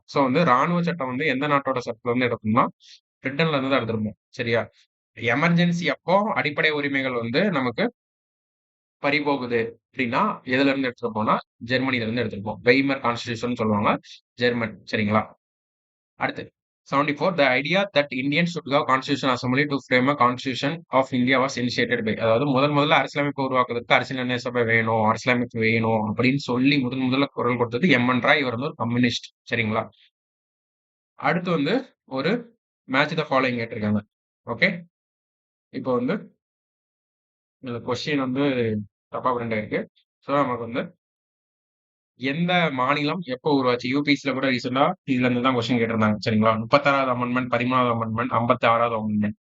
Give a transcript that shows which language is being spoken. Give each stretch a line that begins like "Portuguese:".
Tamil: So வந்து ராணுவ சட்டம் வந்து எந்த நாட்டோட சட்டத்துல இருந்து எடுக்கணும்னா பிரிட்டன்ல இருந்து தான் எடுத்திருப்போம். சரியா? எமர்ஜென்சி அப்போ அடிப்படை உரிமைகள் வந்து நமக்கு பறிபோகுது அப்படின்னா எதுல இருந்து எடுத்திருப்போம்னா ஜெர்மனில இருந்து எடுத்திருப்போம். வெய்மர் கான்ஸ்டிடியூஷன் சொல்லுவாங்க, ஜெர்மன். சரிங்களா? அடுத்து 74.
English: The idea that Indians should have constitution assembly to frame a constitution of India was initiated by,
Tamil: அதாவது முதல்ல அரசியலமைப்பு உருவாக்குறதுக்கு அரசியல் நிர்ணய சபை வேணும், அரசியலமைப்பு வேணும் அப்படின்னு சொல்லி முதல்ல குரல் கொடுத்தது எம்.என். ராய். இவர் வந்து ஒரு கம்யூனிஸ்ட். சரிங்களா? அடுத்து வந்து ஒரு மேட்ச் த ஃபாலோயிங் கேட்டிருக்காங்க. ஓகே, இப்போ வந்து இந்த கொஸ்டின் வந்து தப்பா பிரிண்ட் ஆயிருக்கு. ஸோ நமக்கு வந்து எந்த மாநிலம் எப்போ உருவாச்சு? யூபிஎஸ்சில கூட ரீசெண்டா இதுல இருந்து தான் கொஸ்டின் கேட்டிருந்தாங்க. சரிங்களா? 36வது அமெண்ட்மெண்ட், 13வது அமெண்ட்மெண்ட், 56வது அமெண்ட்மெண்ட்.